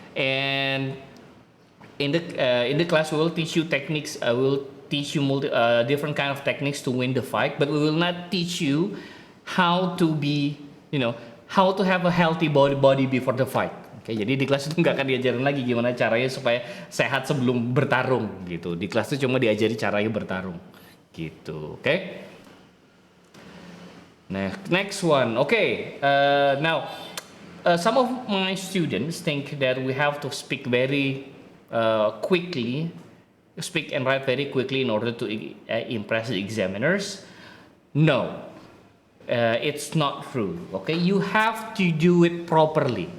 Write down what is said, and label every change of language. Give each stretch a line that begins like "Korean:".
English: And in the class we will teach you techniques, we'll teach you different kind of techniques to win the fight, but we will not teach you how to be, how to have a healthy body before the fight.
Indonesian: Oke, jadi di kelas itu nggak akan diajarin lagi gimana caranya supaya sehat sebelum bertarung gitu. Di kelas itu cuma diajari caranya bertarung gitu. Oke.
English: Next one. Okay. Now, some of my students think that we have to speak very quickly, speak and write very quickly in order to impress the examiners. No, it's not true. Okay, you have to do it properly.